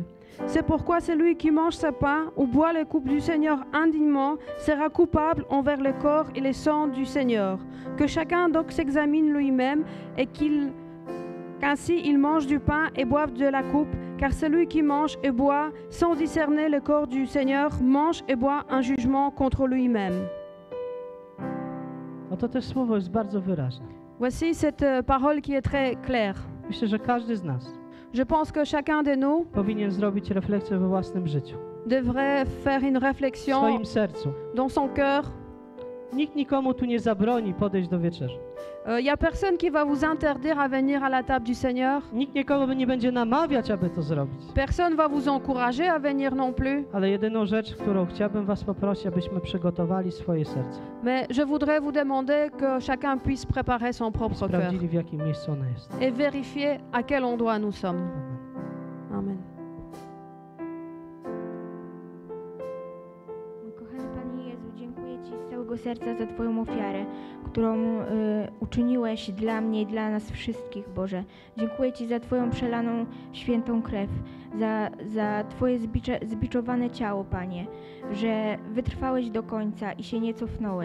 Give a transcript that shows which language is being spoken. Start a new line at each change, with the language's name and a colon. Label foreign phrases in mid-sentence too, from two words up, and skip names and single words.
French: C'est pourquoi celui qui mange ce pain ou boit les coupes du Seigneur indignement sera coupable envers le corps et le sang du Seigneur. Que chacun donc s'examine lui-même et qu'ainsi il mange du pain et boive de la coupe, car celui qui mange et boit sans discerner le corps du Seigneur mange et boit un jugement contre lui-même.
Polish: Oto też słowo jest bardzo wyraźne.
French: Voici cette parole qui est très claire.
Polish: Myślę, że każdy z nas
French: Je pense que chacun de nous
Polish: powinien zrobić refleksję we własnym życiu,
French: devrait faire une
Polish: w
French: réflexion
Polish: swoim sercu.
French: dans son cœur.
Polish: Nikt nikomu tu nie zabroni podejść do wieczerzy.
French: Il n'y a personne qui va vous interdire à venir à la table du Seigneur.
Polish: Nikt nikogo nie będzie namawiać, aby to zrobić.
French: Personne va vous encourager à venir non plus.
Polish: Ale jedyną rzecz, którą chciałbym was poprosić, abyśmy przygotowali swoje serce.
French: Mais je voudrais vous demander que chacun puisse préparer son propre cœur
Polish: Sprawdzili, w jakim miejscu ona jest.
French: et vérifier à quel endroit nous sommes.
Polish: Amen.
French: Amen.
Polish: serca za Twoją ofiarę, którą uczyniłeś dla mnie i dla nas wszystkich, Boże. Dziękuję Ci za Twoją przelaną świętą krew, za Twoje zbiczowane ciało, Panie, że wytrwałeś do końca i się nie cofnąłeś.